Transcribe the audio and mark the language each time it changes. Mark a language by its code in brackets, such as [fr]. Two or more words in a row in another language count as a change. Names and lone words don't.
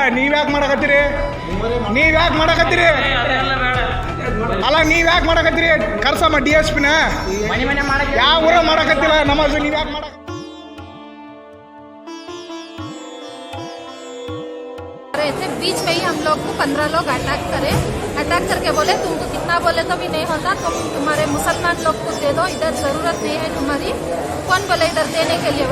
[kn] ನೀವ್ಯಾಕೆ ಮಾಡಕತ್ತೀರಿ? ಅಲ್ಲ ನೀವ್ಯಾಕೆ ಮಾಡಕತ್ತೀರಿ? ಕರ್ಸಮ್ಮ DSPನ. ಯಾವ ಊರ ಮಾಡಕತ್ತಿಲ್ಲ ನಮಾಜ್, ನೀವ್ಯಾಕೆ ಮಾಡಕ [hi] बीच में ही हम लोग को 15 लोग अटैक करके बोले तुमको कितना बोले तो भी नहीं होता, तुम तुम्हारे मुसलमान लोग को दे दो, इधर जरूरत नहीं है तुम्हारी। कौन बोले इधर देने के लिए?